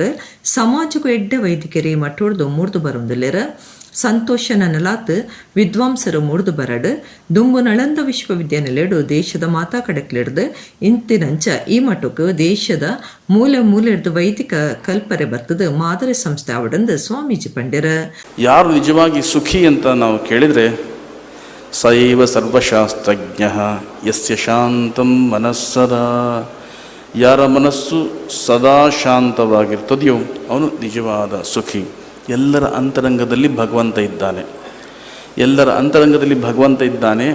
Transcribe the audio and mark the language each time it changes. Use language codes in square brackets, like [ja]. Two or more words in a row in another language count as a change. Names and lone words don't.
[tcy] ಸಮಾಜಕ್ಕೂ ಎಡ್ಡೆ ವೈದಿಕರಿ ಮಠೋಡ್ದು ಮೂಡ್ದು ಬರೋದಿಲ್ಲೇರ. ಸಂತೋಷನ ನೆಲಾತ್ ವಿದ್ವಾಂಸರು ಮೂಡ್ದು ಬರಡು ದುಂಬು ನಳಂದ ವಿಶ್ವವಿದ್ಯಾನಿಲಯಡು ದೇಶದ ಮಾತಾ ಕಡೆಕ್ಲಿಡ್ದು ಇಂತಿನಂಚ ಈ ಮಠಕ್ಕೂ ದೇಶದ ಮೂಲೆ ಮೂಲೆಡ್ದು ವೈದಿಕ ಕಲ್ಪರೆ ಬರ್ತದ ಮಾದರಿ ಸಂಸ್ಥೆ ಅವಡಂದು ಸ್ವಾಮೀಜಿ ಪಂಡ್ಯರ. [kn] ಯಾರು ನಿಜವಾಗಿ ಸುಖಿ ಅಂತ ನಾವು ಕೇಳಿದರೆ [sa] ಸೈವ ಸರ್ವಶಾಸ್ತ್ರಜ್ಞ ಯಸ್ಯ ಶಾಂತಂ ಮನಸ್ಸದಾ, [kn] ಯಾರ ಮನಸ್ಸು ಸದಾ ಶಾಂತವಾಗಿರ್ತದೆಯೋ ಅವನು ನಿಜವಾದ ಸುಖಿ. ಎಲ್ಲರ ಅಂತರಂಗದಲ್ಲಿ ಭಗವಂತ ಇದ್ದಾನೆ, ಎಲ್ಲರ ಅಂತರಂಗದಲ್ಲಿ ಭಗವಂತ ಇದ್ದಾನೆ.